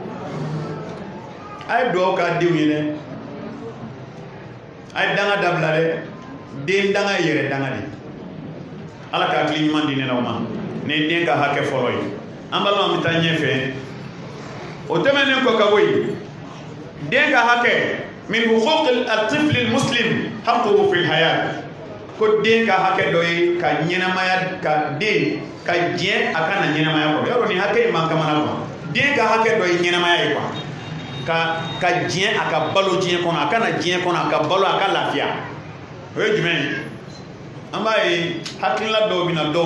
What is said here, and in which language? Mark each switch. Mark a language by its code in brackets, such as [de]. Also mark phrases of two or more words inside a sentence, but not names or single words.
[bm] a ye dugawu k'a denw ye dɛ a ye danga dabila dɛ den danga ye yɛrɛ danga de ala ka hakili ɲuman di ne na o ma ne den ka hakɛ fɔlɔ ye an balima bɛ taa ɲɛfɛ o tɛmɛnen kɔ ka bɔ yen den ka hakɛ min [ar] حقوق الطفل المسلم حقه في الحياة [bm] ko den ka hakɛ dɔ ye ka ɲɛnamaya ka den ka diɲɛ a ka na ɲɛnamaya kɔnɔ yɔrɔ ni hakɛ in man kamana kɔnɔ den ka hakɛ dɔ ye ɲɛnamaya ye quoi ka diɲɛ a ka balo diɲɛ kɔnɔ a ka na diɲɛ kɔnɔ a ka balo a ka lafiya o ye jumɛn ye an b'a ye hakilila dɔw bɛ na dɔw